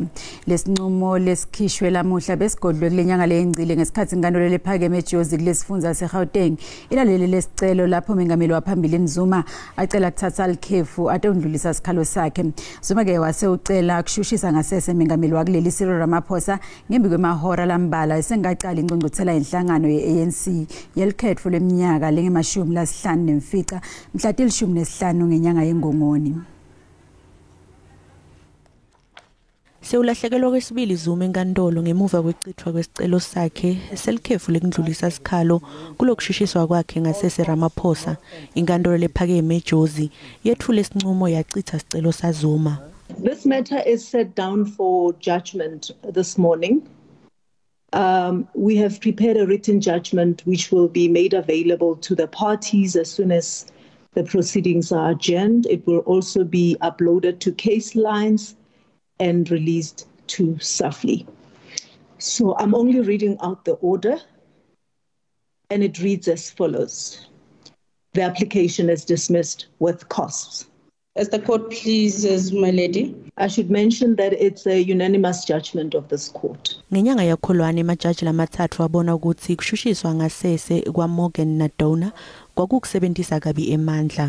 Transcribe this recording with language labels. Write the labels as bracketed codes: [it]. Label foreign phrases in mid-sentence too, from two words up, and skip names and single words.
[ss] Lesinqumo lesikhishwe lamuhla besigodlwe kulenyanga leyingcile ngesikhathi inkantolo lephakeme eJozi kulesifundza seGauteng ilaleli lesicelo lapho mengameli waphambili Zuma acela kuthatha likhefu atondlulisa isikhalo sakhe. Zuma ke wase ucela kushushisa ngasese mengameli wakuleli Cyril Ramaphosa ngembi kwemahora lambala esengaqala ingqongqothela inhlangano ye-ANC yelikhetfo leminyaka lengemashumi lasihlanu nemfica mhla tilishumi nesihlanu ngenyanga yeNgongoni. Sewulahlekelwa kwesibili Zuma enkantolo ngemuva kwecithwa kwesicelo sakhe selikhefu lekundlulisa isikhalo kulokushushiswa kwakhe ngasese Ramaphosa. Inkantolo lephakeme eJozi yethule isinqumo yachitha isicelo saZuma. [en] This matter is set down for judgment this morning. We have prepared a written judgment which will be made available to the parties as soon as the proceedings are adjourned. It will also be uploaded to case lines and released to SAFLI. So I'm only reading out the order, and it reads as follows. The application is dismissed with costs. As the court pleases, my lady. I should mention that it's a unanimous judgment of this court. [ss] Ngenyanga yakholwane amajaji lamathathu abona ukuthi kushushiswa ngasese kwaMorgan naDona kwakukusebenzisa kabi emandla.